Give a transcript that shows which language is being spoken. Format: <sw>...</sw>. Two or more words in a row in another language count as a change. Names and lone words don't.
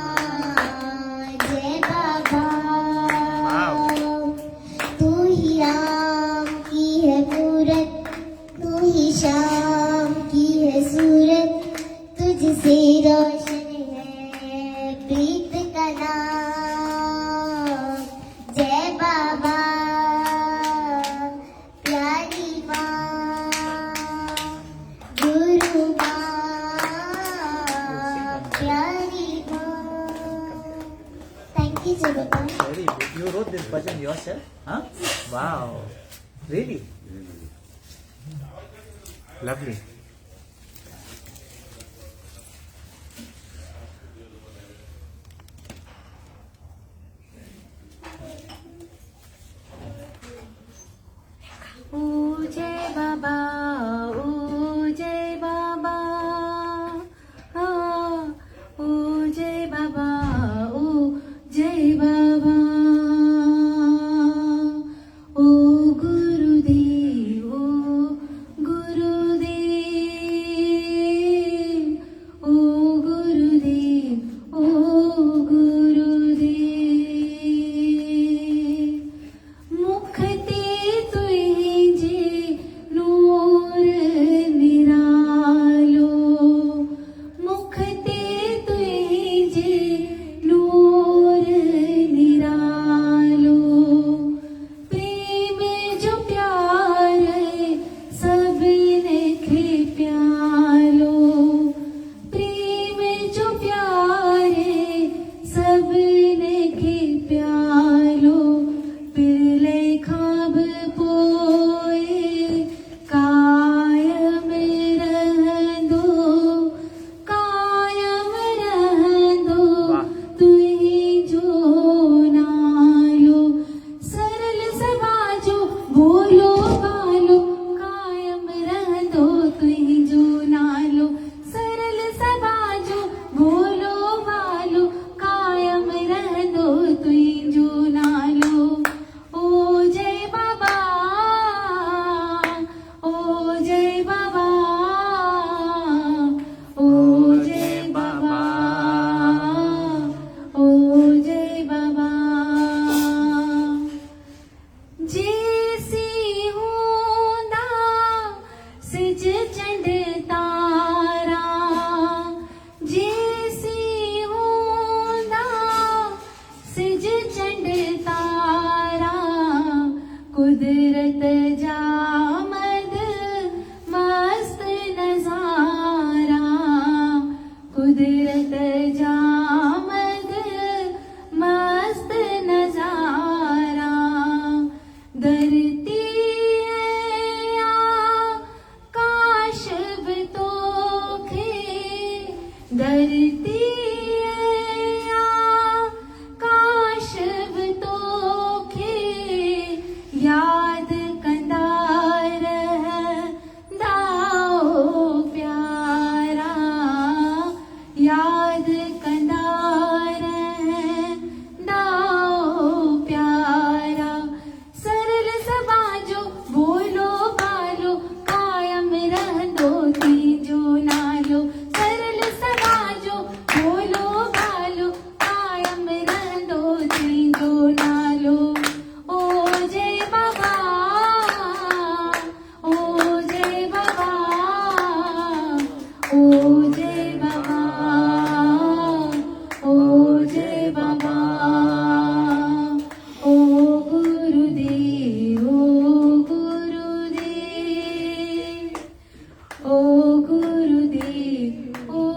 <hi>जय बाबा तू ही राम की है मूरत, तू ही शाम की है सूरत, तुझसे रोशन है प्रीत का नाम। जय बाबा प्यारी माँ गुरु माँ प्यारी माँ।</hi> <en>thank you</en> <hi>जय बाबा।</hi> <en>Very good. You wrote this bhajan yourself? Huh? Wow. Really? Lovely.</en> <hi>ओ जय बाबा, ओ जय बाबा, हाँ, ओ जय बाबा, ओ जय बाबा। ओ गुरुदेव, ओ गुरुदेव, ओ गुरुदेव, ओ गुरुदेव।</hi> <sd>मुख ते तुझे नूर निरालो, मुख ते तुझे नूर निरालो। प्रेम जो प्यार सबने खे प्यालो, प्रेम जो प्यार सबने खे प्यालो। पिरले खाब पोए कायम रहंदो, कायम रहंदो तुही जो नालो। सरल सबाजो बोलो बालो, कायम रहंदो तुही जो नालो। सरल सबाजो बोलो बालो, कायम रहंदो तुही जो नालो।</sd> <hi>ओ जय बाबा, ओ जय बाबा, ओ जय बाबा, ओ जय बाबा।</hi> <sd>जैसी होंदा सिज चंड तारा, जैसी होंदा सिज चंड तारा। कुदरत जामद मस्त नजारा, कुदरत जामद मस्त नजारा। धरती काश तो खे, धरती काश तो खे याद कंदा रहंदा ओ प्यारा, याद कंदा रहंदा ओ प्यारा। सरल सबाजो बोलो बालो, कायम रहंदो तीजो नालो। सरल सबाजो बोलो बालो, कायम रहंदो तीजो नालो।</sd> <hi>ओ जय बाबा, ओ जय बाबा, ओ जय बाबा, ओ जय बाबा। ओ गुरुदेव, ओ गुरुदेव, ओ गुरुदेव, ओ</hi>